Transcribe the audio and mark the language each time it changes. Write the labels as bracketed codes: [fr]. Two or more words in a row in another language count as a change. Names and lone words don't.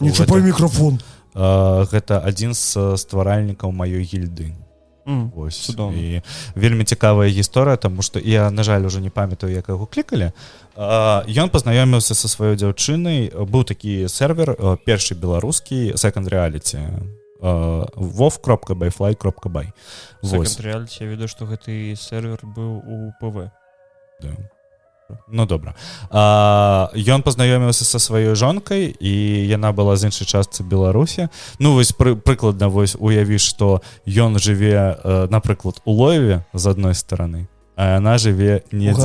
[be] Не чапай мікрафон! Гэта адзін з стваральнікаў маёй гільды. Вось. І вельмі цікавая гісторыя, таму што я, на жаль, уже не памятаю, як яго клікалі. Ён пазнаёміўся са сваёй дзяўчынай. Быў такі сервер, першы беларускі, Second Reality. wov.byfly.by. Second Reality, я ведаю, што гэты сервер быў у ПВ. Да. Ну, добра. Ён пазнаёміўся са сваёй жонкай, і яна была з іншай частцы Беларусі. Ну, вось прыкладна, вось уяві, што ён жыве, напрыклад, у Лоеве з адной стараны, а яна жыве недзе...